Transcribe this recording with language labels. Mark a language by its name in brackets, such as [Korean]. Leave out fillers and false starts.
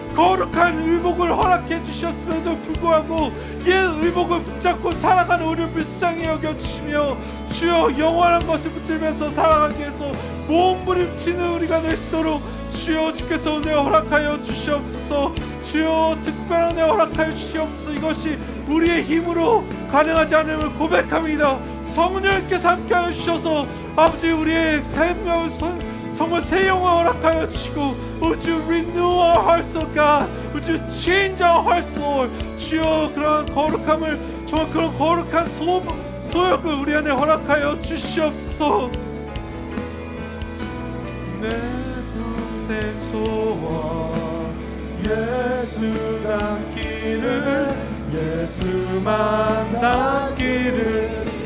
[Korean] 거룩한 의복을 허락해 주셨음에도 불구하고 옛 의복을 붙잡고 살아가는 우리를 불쌍히 여겨주시며 주여 영원한 것을 붙들면서 살아가기 위해서 몸부림치는 우리가 될 수 있도록 주여 주께서 은혜 허락하여 주시옵소서. 주여 특별한 은혜 허락하여 주시옵소서. 이것이 우리의 힘으로 가능하지 않음을 고백합니다. 성령님께서 함께하여 주셔서 아버지 우리의 성을 새 영혼 허락하여 주시고 [English] Would you renew our hearts, O God? Would you change our hearts, Lord? [Korean] 주여 그러한 거룩함을 정말 그런 거룩한 소욕을 우리 안에 허락하여 주시옵소서. 내 평생 소원 예수 닮기를 예수만 닮기를